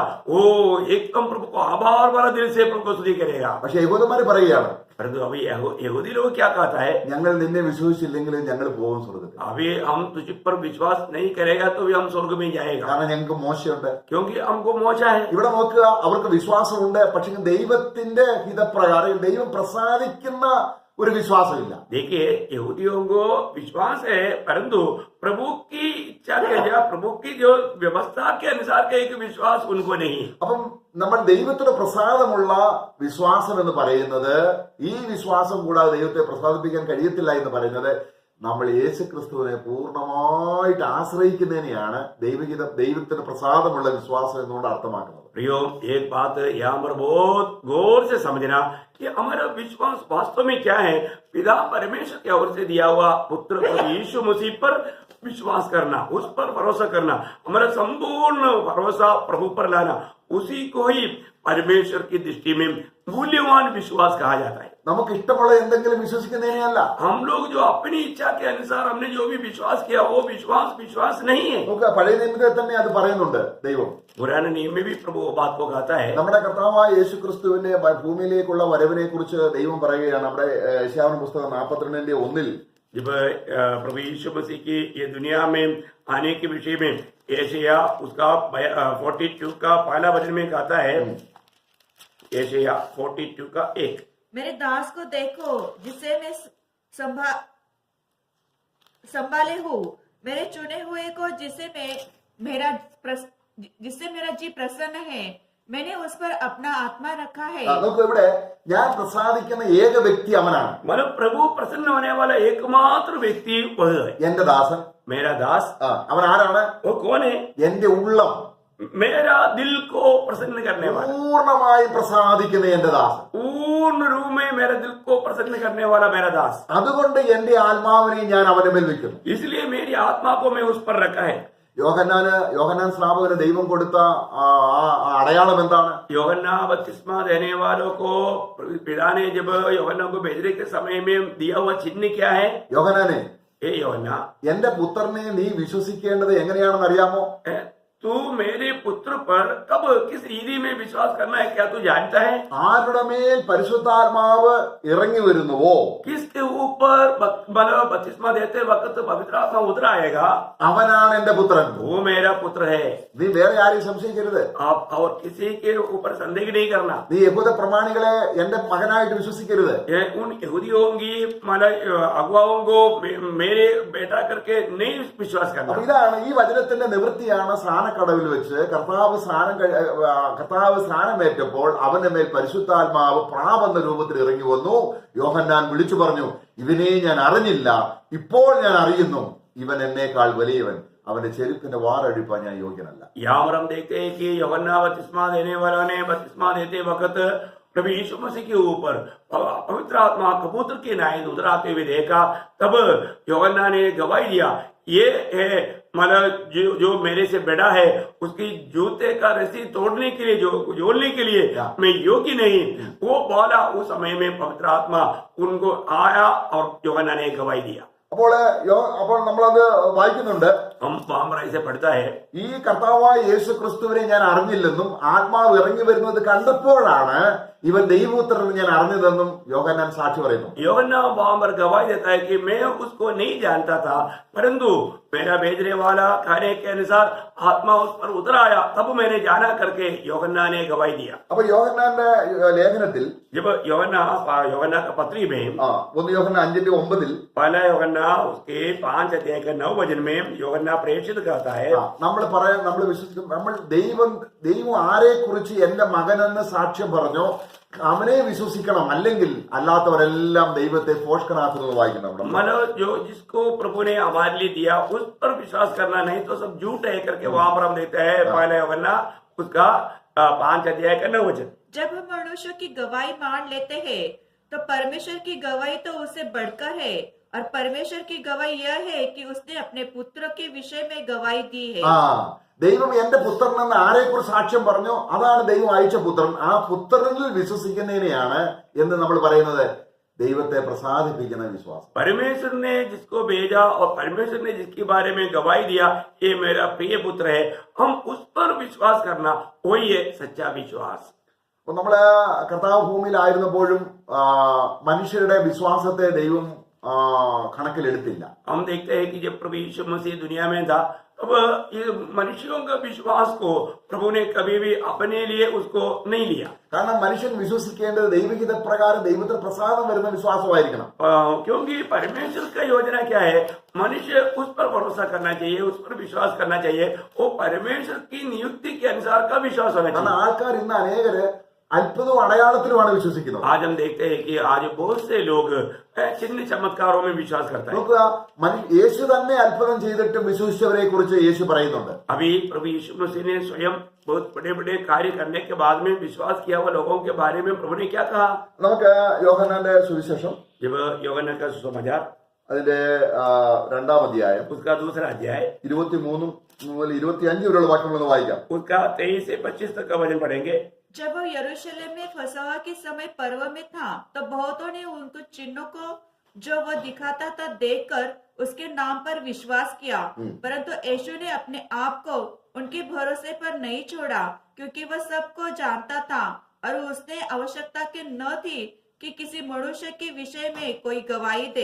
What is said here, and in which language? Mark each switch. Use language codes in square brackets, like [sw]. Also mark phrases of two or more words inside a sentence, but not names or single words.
[hi] वो एकदम प्रभु को आभार भरा दिल से प्रभु को स्तुति करेगा. [ml] പക്ഷെ യഹൂദന്മാര് പറയുകയാണ്, [hi] परंतु अभी यहूदी लोग क्या कहता है, [ml] ഞങ്ങൾ നിന്നെ വിശ്വസിച്ചില്ലെങ്കിലും ഞങ്ങൾ പോകും സ്വർഗ്ഗത്തിൽ. [hi] अभी हम तुझ पर विश्वास नहीं करेगा तो भी हम स्वर्ग में जाएगा, [ml] കാരണം ഞങ്ങൾക്ക് മോശമുണ്ട്. [hi] क्योंकि हमको मोचा है. [ml] ഇവിടെ നോക്കുക, അവർക്ക് വിശ്വാസമുണ്ട്, പക്ഷെ ദൈവത്തിന്റെ ഹിതപ്രകാരം ദൈവം പ്രസാദിക്കുന്ന ഒരു വിശ്വാസമില്ല. [hi] देखिए, यहूदियों को विश्वास है, परंतु प्रभु की इच्छा के या प्रभु की जो व्यवस्था के अनुसार का एक विश्वास उनको नहीं. [ml] അപ്പം നമ്മൾ ദൈവത്തിന് പ്രസാദമുള്ള വിശ്വാസം എന്ന് പറയുന്നത്, ഈ വിശ്വാസം കൂടാതെ ദൈവത്തെ പ്രസാദിപ്പിക്കാൻ കഴിയത്തില്ല എന്ന് പറയുന്നത്, നമ്മൾ യേശു ക്രിസ്തുവിനെ പൂർണ്ണമായിട്ട് ആശ്രയിക്കുന്നതിനെയാണ് ദൈവത്തിന് പ്രസാദമുള്ള വിശ്വാസം എന്നുകൊണ്ട് അർത്ഥമാക്കുന്നത്. [hi] प्रियो, एक बात यहाँ पर बहुत गौर से समझना कि हमारा विश्वास वास्तव में क्या है. पिता परमेश्वर की ओर से दिया हुआ पुत्र यीशु मसीह पर विश्वास करना, उस पर भरोसा करना, हमारा संपूर्ण भरोसा प्रभु पर लाना, उसी को ही परमेश्वर की दृष्टि में मूल्यवान विश्वास कहा जाता है. [ml] നമുക്ക് ഇഷ്ടമുള്ള എന്തെങ്കിലും വിശ്വസിക്കുന്നതിനെയല്ല. [hi] हम लोग जो अपनी इच्छा के अनुसार हमने जो भी विश्वास किया वो विश्वास नहीं है. [ml] നമുക്ക് പഴയ നിയമത്തിൽ തന്നെ അത് പറയുന്നുണ്ട് ദൈവം. [hi] पुराने नियम में भी प्रभु वो बात को कहता है. [ml] നമ്മുടെ കർത്താവായ യേശു ക്രിസ്തുവിന്റെ ഭൂമിയിലേക്കുള്ള വരവിനെ കുറിച്ച് ദൈവം പറയുകയാണ്. നമ്മുടെ യശയ്യാവിന്റെ പുസ്തകം 42:1 [hi] जब प्रभु यीशु मसीह की ये दुनिया में आने के विषय में यशायाह उसका 42 का पहला वचन में कहता है, यशायाह 42 का 1, मेरे दास को देखो जिसे मैं संभाले हूँ, मेरे चुने हुए को जिससे मेरा जी प्रसन्न है, मैंने उस पर अपना आत्मा रखा है. [ml] നമുക്ക് ഇവിടെ ഞാൻ പ്രസാദിക്കുന്ന ഏക വ്യക്തി അവനാണ്. [hi] मतलब प्रभु प्रसन्न होने वाला एकमात्र व्यक्ति वह है, [ml] എന്റെ ദാസൻ. [hi] मेरा दास. [ml] അവൻ ആരാണ്? [hi] वो कौन है? [ml] എന്റെ ഉള്ളം, [hi] मेरा दिल को प्रसन्न करने वाला, [ml] പൂർണ്ണമായി പ്രസാദിക്കുന്ന എന്റെ ദാസൻ. [hi] पूर्ण रूप में मेरे दिल को प्रसन्न करने वाला मेरा दास. [ml] അതുകൊണ്ട് എന്റെ ആത്മാവിനെ ഞാൻ അവന്റെ മേൽ വെക്കുന്നു. [hi] इसलिए मेरी आत्मा को मैं उस पर रखा है. [ml] യോഹന്നാൻ സ്നാപകന് ദൈവം കൊടുത്ത അടയാളം എന്താണ്? [hi] യോഹന്നാ बपतिस्मा देने वालों को पिता ने जब യോഹന്നാ को भेजने के समय में दिया हुआ चिन्ह क्या है? [ml] യോഹന്നാനെ, [hi] हे योहन्ना, [ml] എന്റെ പുത്രനെ നീ വിശ്വസിക്കേണ്ടത് എങ്ങനെയാണെന്ന് അറിയാമോ? [hi] तू मेरे पुत्र पर कब किस रीति में विश्वास करना है, क्या तू जानता है? [ml] ആരുടെ മേൽ പരിശുദ്ധാത്മാവ് ഇറങ്ങി വരുന്നുവോ [hi] किसके ऊपर बपतिस्मा देते वक्त पवित्र आत्मा उतर आएगा, [ml] അവനാണ് എന്റെ പുത്രൻ. [hi] वो मेरा पुत्र है. [ml] നീ വേറെ ആരെയും സംശയിക്കരുത്. [hi] आप और किसी के ऊपर संदेह नहीं करना. [ml] നീ യഹൂദ പ്രമാണികളെ എന്റെ മകനായിട്ട് വിശ്വസിക്കരുത്. [hi] उन यहूदियों की अगुवाओं को मेरे बेटा करके नहीं विश्वास അപ്പൊ करना. [ml] ഇതാണ് ഈ വചനത്തിന്റെ നിവൃത്തിയാണ് സ്നാനക്കടവിൽ വെച്ച് കർത്താവ് സ്നാനമേറ്റപ്പോൾ അവന്റെ മേൽ പരിശുദ്ധാത്മാവ് പ്രാവെന്ന രൂപത്തിൽ ഇറങ്ങി വന്നു. യോഹന്നാൻ വിളിച്ചു പറഞ്ഞു, ഇവനെ ഞാൻ അറിഞ്ഞില്ല, ഇപ്പോൾ ഞാൻ അറിയുന്നു, ഇവൻ എന്നേക്കാൾ വലിയവൻ, അവന്റെ ചെരുപ്പിന്റെ വാറഴിപ്പാൻ ഞാൻ യോഗ്യനല്ല. [hi] यहाँ पर हम देखते हैं कि यूहन्ना बपतिस्मा देने वालों ने बपतिस्मा देते वक्त प्रभु यीशु मसीह के ऊपर पवित्र आत्मा कबूतर के नाई उतर आते हुए देखा. तब यूहन्ना ने गवाही दिया, ये है मतलब जो मेरे से बड़ा है, उसकी जूते का रस्सी तोड़ने के लिए, जो जोड़ने के लिए मैं योग्य नहीं. वो बोला. उस समय में पवित्र आत्मा उनको आया और यूहन्ना ने गवाही दिया. [ml] അപ്പോൾ നമ്മളത് വായിക്കുന്നുണ്ട്. [hi] हम वहां पर ऐसे पढ़ता है, [ml] ഈ കർത്താവായ യേശു ക്രിസ്തുവിനെ ഞാൻ അറിഞ്ഞില്ലെന്നും ആത്മാവ് ഇറങ്ങി വരുന്നത് കണ്ടപ്പോഴാണ് ഇവൻ ദൈവപുത്രൻ ഞാൻ അറിഞ്ഞതെന്നും യോഹന്നാൻ സാക്ഷി പറയുന്നു. [hi] यूहन्ना वहां पर गवाही देता है कि मैं उसको नहीं जानता था, परंतु मेरा भेजने वाला कहने के अनुसार आत्मा उस पर उतर आया, तब मैंने जाना करके यूहन्ना ने गवाही दिया. [ml] അപ്പൊ യോഹന്നാന്റെ ലേഖനത്തിൽ [hi] जब यूहन्ना का पत्री में [ml] 1 യോഹന്നാൻ 5:9 [hi] पहला यूहन्ना उसके 5 अध्याय के 9 वचन में यूहन्ना प्रेषित करता है, [ml] നമ്മൾ വിശ്വസിക്കും, നമ്മൾ ദൈവം ആരെ കുറിച്ച് എന്റെ മകനെന്ന് സാക്ഷ്യം പറഞ്ഞോ അവനെ വിശ്വസിക്കണം, അല്ലെങ്കിൽ അല്ലാത്തവരെല്ലാം ദൈവത്തെ പോഷകനാക്കുന്നത് വായിക്കണം. [hi] मतलब जो जिसको प्रभु ने हमारे लिए दिया उस पर विश्वास करना, नहीं तो सब झूठ है करके वहां पर हम देखते हैं. पहला यूहन्ना उसका 5 अध्याय का 9 वचन. जब हम मनुष्यों की गवाही मान लेते हैं तो परमेश्वर की गवाही तो उससे बढ़कर है, और परमेश्वर की गवाही यह है कि उसने अपने पुत्र के विषय में गवाही दी है. [ml] ദൈവം എന്റെ പുത്രൻ എന്ന് ആരെക്കുറിച്ച് സാക്ഷ്യം പറഞ്ഞോ അതാണ് ദൈവം അയച്ച പുത്രൻ. ആ പുത്രനിൽ വിശ്വസിക്കുന്നതിനെയാണ് എന്ന് നമ്മൾ പറയുന്നത് ദൈവത്തെ പ്രസാദിപ്പിക്കുന്ന വിശ്വാസം. [hi] परमेश्वर ने जिसको भेजा और परमेश्वर ने जिसके बारे में गवाही दिया, ये मेरा प्रिय पुत्र है, हम उस पर विश्वास करना, वही है सच्चा विश्वास. [ml] അപ്പൊ നമ്മള് കർത്താവ് ഭൂമിയിലായിരുന്നപ്പോഴും മനുഷ്യരുടെ വിശ്വാസത്തെ ദൈവം കണക്കിലെടുത്തില്ല. [hi] हम देखते हैं कि जब प्रभु यीशु मसीह दुनिया में था, अब ये मनुष्यों का विश्वास को प्रभु ने कभी भी अपने लिए उसको नहीं लिया. [ml] കാരണം മനുഷ്യൻ വിശ്വസിക്കേണ്ടത് ദൈവഹിത പ്രകാരം ദൈവത്തിന് പ്രസാദം വരുന്ന വിശ്വാസമായിരിക്കണം. [hi] क्योंकि परमेश्वर का योजना क्या है, मनुष्य उस पर भरोसा करना चाहिए, उस पर विश्वास करना चाहिए, वो परमेश्वर की नियुक्ति के अनुसार का विश्वास होना കാരണം चाहिए. [ml] ആൾക്കാർ ഇന്ന് അനേകര് അത്ഭുതവും അടയാളത്തിലുമാണ് വിശ്വസിക്കുന്നത്. [hi] आज हम देखते हैं कि आज बहुत से लोग चिन्ह चमत्कारों में विश्वास करते हैं. [ml] നോക്കുക, യേശു തന്നെ അത്ഭുതം ചെയ്തിട്ടും വിശ്വസിച്ചവരെ കുറിച്ച് യേശു പറയുന്നുണ്ട്. [hi] अभी प्रभु यीशु मसीह ने स्वयं बहुत बड़े बड़े कार्य करने के बाद में विश्वास किया हुआ लोगों के बारे में प्रभु ने क्या कहा. [ml] നമുക്ക് യോഹന്നാന്റെ സുവിശേഷം [hi] जब यूहन्ना का सुसमाचार [ml] അതിന്റെ 2-ാം അധ്യായം [hi] उसका 2रा अध्याय [ml] 23 മുതൽ 25 വരെയുള്ള വാക്യങ്ങൾ വായിക്കാം. [hi] उसका 23 से 25 तक का वचन पढ़ेंगे. जब वो यरूशलेम में फसह के समय पर्व में था तो बहुतों ने उनको चिन्हों को जो वो दिखाता था देखकर उसके नाम पर विश्वास किया, परंतु यीशु ने अपने आप को उनके भरोसे पर नहीं छोड़ा, क्योंकि वह सबको जानता था और उसने आवश्यकता के न थी कि किसी मनुष्य के विषय में कोई गवाही दे.